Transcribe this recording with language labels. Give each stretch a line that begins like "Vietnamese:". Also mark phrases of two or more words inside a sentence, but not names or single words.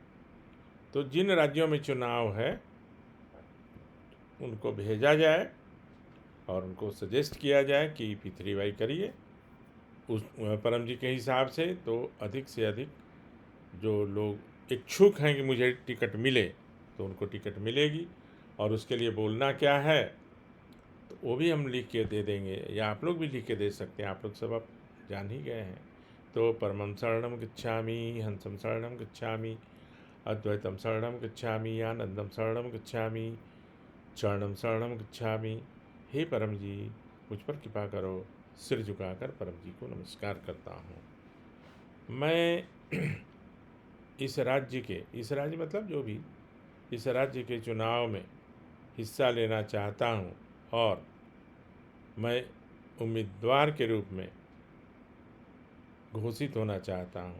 Hindi: तो जिन राज्यों में चुनाव है उनको भेजा जाए और उनको सजेस्ट किया जाए कि P3Y करिए उस परम जी के हिसाब से। तो अधिक से अधिक जो लोग इच्छुक हैं कि मुझे टिकट मिले, तो उनको टिकट मिलेगी। और उसके लिए बोलना क्या है तो वो भी हम लिख के दे देंगे, या आप लोग भी लिख के दे सकते हैं, आप लोग सब अब जान ही गए हैं।
Pali: तो परमं शरणं गच्छामि, हंसं शरणं गच्छामि, अद्वैतम शरणं गच्छामि, आनंदम शरणं गच्छामि, चरणम शरणं गच्छामि।
Hindi: हे परम जी, मुझ पर कृपा करो। सिर झुकाकर परम जी को नमस्कार करता हूँ। मैं इस राज्य मतलब जो भी इस राज्य के चुनाव में हिस्सा लेना चाहता हूँ, और मैं उम्मीदवार के रूप में घोषित होना चाहता हूँ।